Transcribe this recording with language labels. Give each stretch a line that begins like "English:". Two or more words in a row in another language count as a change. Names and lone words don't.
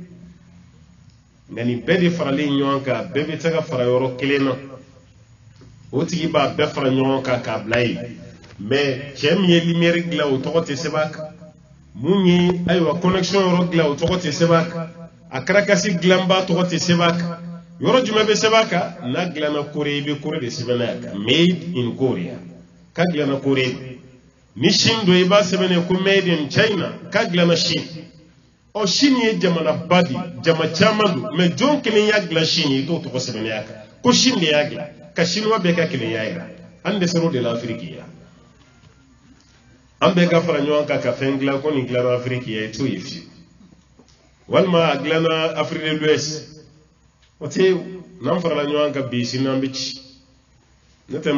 Bambara: nka nin bɛɛ de faralen ɲɔgɔn kan bɛɛ bɛ taga fara yɔrɔ kelen na o tigi b'a bɛɛ fara ɲɔgɔn kan k'a bila yen mais cɛ min ye lumière dilan o tɔgɔ tɛ sɛbɛn a kan mun ye ayiwa connexion yɔrɔ dilan o tɔgɔ tɛ sɛbɛn a kan a karakasi dilanba tɔgɔ tɛ sɛbɛn a kan yɔrɔ jumɛn bɛ sɛbɛn a kan n'a dilanna Corée i bɛ Corée de sɛbɛn a kan
English: made in Korea
Bambara: k'a dilanna Corée ni Chine don i b'a sɛbɛn ko
English: made in China
Bambara: k'a dilanna Chine ɔ Chine ye jamana ba di jama caman don mais jɔn kelen y'a dilan Chine ye i t'o tɔgɔ sɛbɛn a kan ko Chine de y'a dilan ka Chinois bɛɛ ka kelenya yira an de ser'o de la Afrique ya an bɛɛ ka fara ɲɔgɔn kan ka fɛn dilan ko nin dilanna Afrique ya i t'o ye fiyewu walima a dilanna Afrique de l'Ouest o tɛ n'an farala ɲɔgɔn kan bi sini an bɛ ci ne tɛ